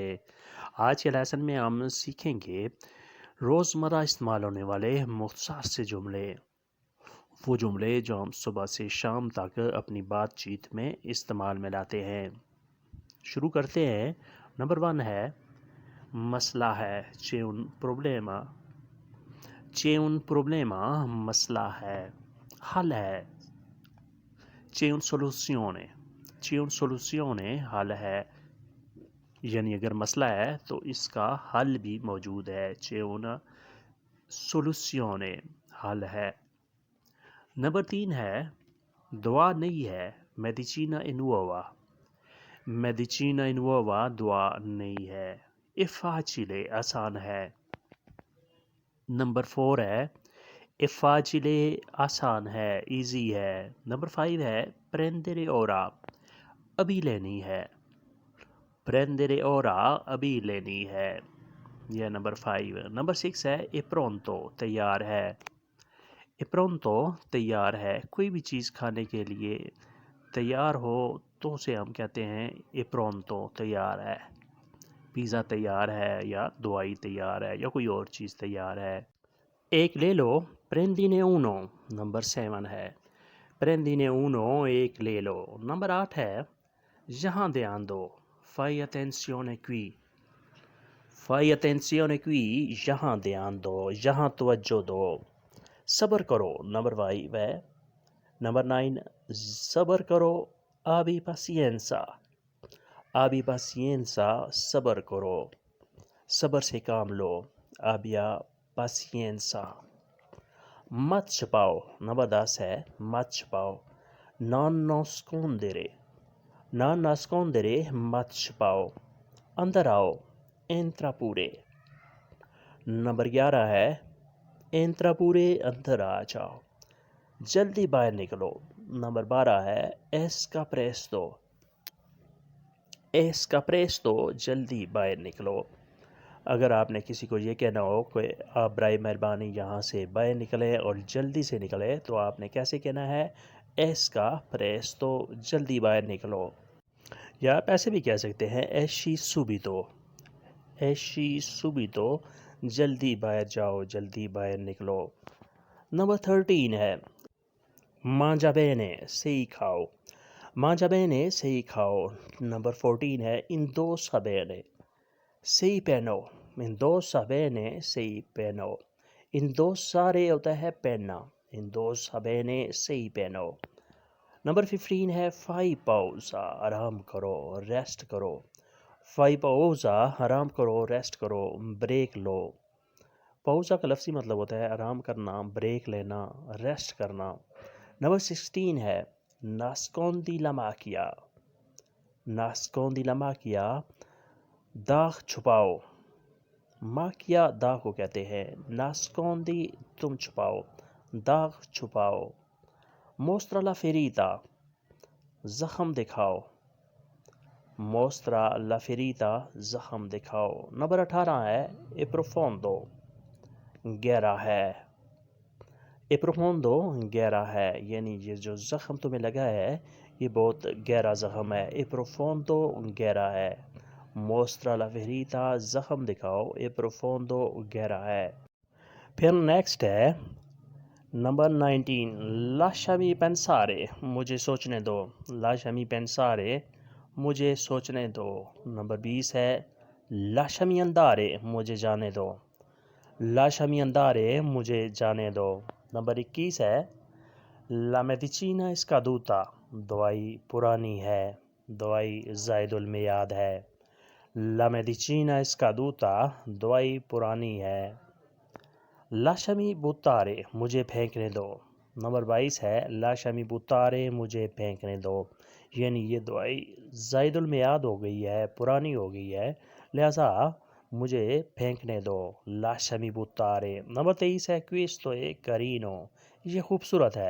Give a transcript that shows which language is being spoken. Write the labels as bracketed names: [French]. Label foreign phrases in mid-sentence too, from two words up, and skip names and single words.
[Urdu] آج کے لیسن میں ہم سیکھیں گے روزمرہ استعمال ہونے والے مختصر سے جملے. وہ جملے جو ہم صبح سے شام تک اپنی بات چیت میں استعمال میں لاتے ہیں. شروع کرتے ہیں۔ نمبر 1 ہے مسئلہ ہے, [Italian] c'è un problema। c'è un problema [Urdu] مسئلہ ہے، حل ہے. [Italian] c'è un soluzione। c'è un soluzione [Urdu] حل ہے، یعنی اگر مسئلہ ہے تو اس کا حل بھی موجود ہے. [Italian] c'è una soluzione [Urdu] حل ہے. نمبر 3 ہے دوا نہیں ہے, [Italian] medicina è nuova। medicina è nuova [Urdu] دوا نہیں ہے. [Italian] è facile [Urdu] آسان ہے۔ نمبر 4 ہے [Italian] è facile [Urdu] آسان ہے، ایزی ہے. نمبر 5 ہے [Italian] prendere ora [Urdu] ابھی لینی ہے. [Italian] prendere ora [Urdu] ابھی لینی ہے، یہ نمبر 5. نمبر 6 ہے [Italian] è pronto [Urdu] تیار ہے. [Italian] è pronto [Urdu] تیار ہے، کوئی بھی چیز کھانے کے لیے تیار ہو تو اسے ہم کہتے ہیں [Italian] è pronto [Urdu] تیار ہے. پیزا تیار ہے یا دوائی تیار ہے یا کوئی اور چیز تیار ہے. ایک لے لو [Italian] prendine uno [Urdu] نمبر 7 ہے. [Italian] prendine uno [Urdu] ایک لے لو۔ نمبر 8 ہے یہاں دھیان دو, [Italian] fai attenzione qui। fai attenzione qui [Urdu] یہاں دھیان دو، یہاں توجہ دو. صبر کرو نمبر 5 ہے۔ نمبر 9 صبر کرو, [Italian] abbi pazienza। abbi pazienza [Urdu] صبر کرو، صبر سے کام لو, [Italian] abbia pazienza। [Urdu] مت چھپاؤ نمبر 10 ہے مت چھپاؤ, [Italian] non nascondere। non nascondere [Urdu] مت چھپاؤ، اندر آؤ, [Italian] entra pure। [Urdu] نمبر 11 ہے [Italian] entra pure [Urdu] اندر آ جاؤ، جلدی باہر نکلو. نمبر 12 ہے [Italian] esca presto। esca presto [Urdu] جلدی باہر نکلو. اگر آپ نے کسی کو یہ کہنا ہو کہ آپ برائے مہربانی یہاں سے باہر نکلے اور جلدی سے نکلے، تو آپ نے کیسے کہنا ہے [Italian] esca presto [Urdu] جلدی باہر نکلو. یا آپ ایسے بھی کہہ سکتے ہیں [Italian] esci subito। esci subito [Urdu] جلدی باہر جاؤ، جلدی باہر نکلو. نمبر 13 ہے [Italian] mangia bene [Urdu] صحیح کھاؤ. [Italian] mangia bene [Urdu] صحیح کھاؤ۔ نمبر 14 ہے [Italian] indossa bene [Urdu] صحیح پہنو. [Italian] indossa bene [Urdu] صحیح پہنو۔ indossare ہوتا ہے پہننا, [Italian] indossa bene [Urdu] صحیح پہنو. نمبر 15 ہے [Italian] fai pausa [Urdu] آرام کرو، ریسٹ کرو. [Italian] fai pausa [Urdu] آرام کرو، ریسٹ کرو، بریک لو. pausa کا لفظی مطلب ہوتا ہے آرام کرنا، بریک لینا، ریسٹ کرنا. نمبر 16 ہے [Italian] nascondi la macchia। nascondi la macchia [Urdu] داغ چھپاؤ. macchia داغ کو کہتے ہیں، nascondi تم چھپاؤ، داغ چھپاؤ. [Italian] mostra la ferita [Urdu] زخم دکھاؤ. [Italian] mostra la ferita [Urdu] زخم دکھاؤ. نمبر 18 ہے [Italian] e profondo [Urdu] گہرا ہے. [Italian] e profondo [Urdu] گہرا ہے، یعنی یہ جو زخم تمہیں لگا ہے یہ بہت گہرا زخم ہے. [Italian] e profondo [Urdu] گہرا ہے. [Italian] mostra la ferita [Urdu] زخم دکھاؤ, [Italian] e profondo [Urdu] گہرا ہے. پھر نیکسٹ ہے نمبر 19 [Italian] lasciami pensare [Urdu] مجھے سوچنے دو. [Italian] lasciami pensare [Urdu] مجھے سوچنے دو. نمبر 20 ہے [Italian] lasciami andare [Urdu] مجھے جانے دو. [Italian] lasciami andare [Urdu] مجھے جانے دو. نمبر 21 ہے [Italian] la medicina è scaduta [Urdu] دوائی پرانی ہے، دوائی زائد المیعاد ہے. [Italian] la medicina è scaduta [Urdu] دوائی پرانی ہے. [Italian] lasciami buttare [Urdu] مجھے پھینکنے دو. نمبر 22 ہے [Italian] lasciami buttare [Urdu] مجھے پھینکنے دو، یعنی یہ دوائی زائد المیعاد ہو گئی ہے، پرانی ہو گئی ہے، لہٰذا مجھے پھینکنے دو. [Italian] lasciami buttare। [Urdu] نمبر 23 ہے [Italian] questo è carino [Urdu] یہ خوبصورت ہے.